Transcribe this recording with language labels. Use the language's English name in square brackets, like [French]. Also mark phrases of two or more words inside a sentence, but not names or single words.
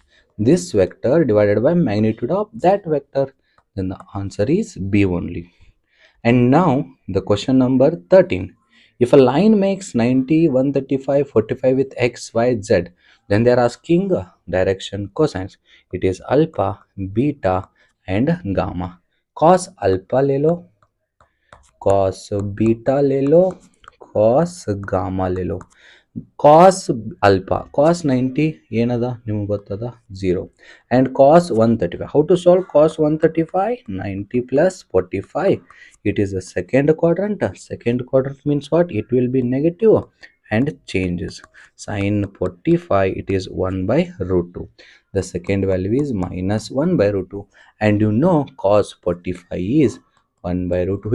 [English] This vector divided by magnitude of that vector, then the answer is B only. And now the question number 13. If a line makes 90, 135, 45 with x, y, z, then they are asking direction cosines. It is alpha, beta and gamma. Cos alpha [Hindi] ले लो, [English] cos beta [Hindi] ले लो, [English] cos gamma [Hindi] ले लो. [English] Cos alpha, cos 90 [Kannada] ಏನದ ನಿಮಗೆ ಗೊತ್ತದ 0, [English] and cos 135. How to solve cos 135? 90 plus 45. It is a second quadrant. Second quadrant means what? It will be negative and changes. Sin 45, it is 1 by root 2. The second value is minus 1 by root 2. And you know cos 45 is 1 by root 2.